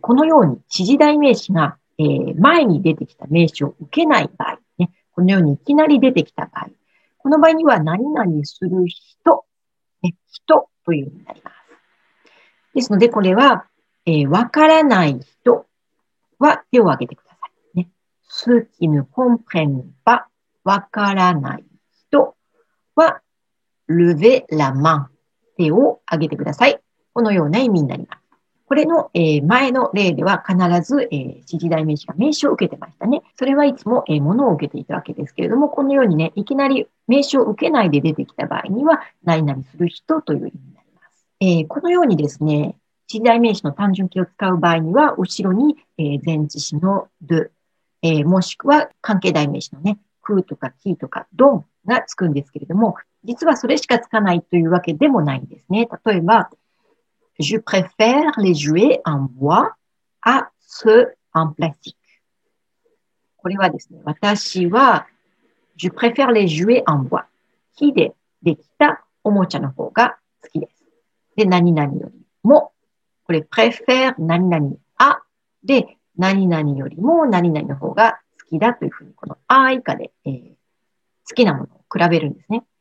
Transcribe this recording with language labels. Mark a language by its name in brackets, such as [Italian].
[Japanese] このように指示代名詞が、前に出てきた名詞を受けない場合、ね、このようにいきなり出てきた場合、この場合には何々する人、ね、人という意味になります。ですので、これは、わからない人は手を挙げてください。 [French] ね、ceux qui ne comprennent pas、 [Japanese] わからない人は、 [French] levez la main。 [Japanese] 手を挙げてください。このような意味になります。これの、前の例では必ず、指示代名詞が名詞を受けてましたね。それはいつも、物を受けていたわけですけれども、このようにね、いきなり名詞を受けないで出てきた場合には、何々する人という意味になります。このようにですね、指示代名詞の単純形を使う場合には、後ろに、前置詞の de、もしくは関係代名詞のね、que とかquiとか don がつくんですけれども、実はそれしかつかないというわけでもないんですね。例えば、 [French] je préfère les jouets en bois à ceux en plastique。 [Japanese] これはですね、私は、 [French] je préfère les jouets en bois。 [Japanese] 木でできたおもちゃの方が好きです。で、何々よりも、これ préfère 何々あで、何々よりも何々の方が好きだというふうに、このあ以下で、好きなものを比べるんですね。